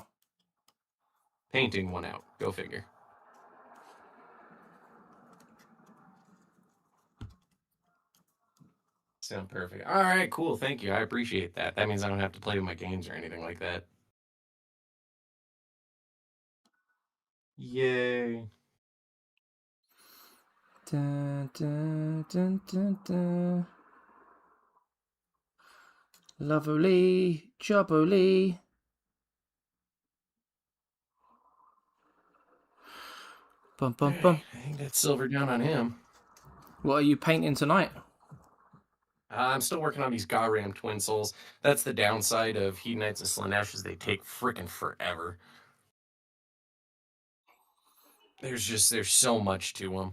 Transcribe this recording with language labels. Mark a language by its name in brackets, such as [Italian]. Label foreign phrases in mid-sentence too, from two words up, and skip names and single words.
[English] Painting won out. Go figure. Sound perfect. All right, cool. Thank you. I appreciate that. That means I don't have to play with my games or anything like that. Yay. Dun, dun, dun, dun, dun. Lovely, jubbly. Bum, bum, bum. I think that's silver down on him. What are you painting tonight? I'm still working on these Garam Twin Souls. That's the downside of Hedonites and Slaaneshes. They take freaking forever. There's so much to them.